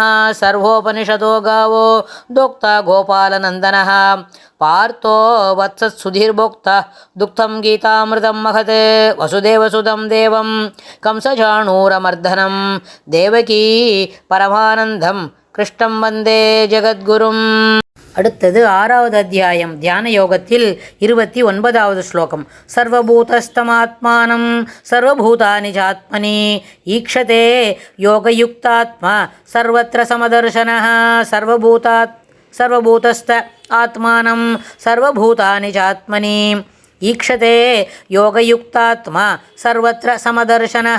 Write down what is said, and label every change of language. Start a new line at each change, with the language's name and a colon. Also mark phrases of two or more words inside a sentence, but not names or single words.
Sanskrit: सर्वोपनिषदो गावो दोक्ता गोपालनन्दनः पार्थो वत्सत्सुधीर्भोक्ता दुग्धं गीतामृतं महत् वसुदेवसुतं देवं कंसचाणूरमर्दनं देवकी परमानन्दं कृष्णं वन्दे ஜகத்குரும்.
Tamil: அடுத்தது 6வது அத்தியாயம் தியான யோகத்தில் 29வது ஸ்லோகம்.
Sanskrit: सर्वभूतस्थमात्मानं सर्वभूतानि चात्मनि ईक्षते योगयुक्तात्मा सर्वत्र समदर्शनः. सर्वभूतस्थ आत्मानं सर्वभूतानि चात्मनि ईक्षते योगयुक्तात्मा सर्वत्र समदर्शनः.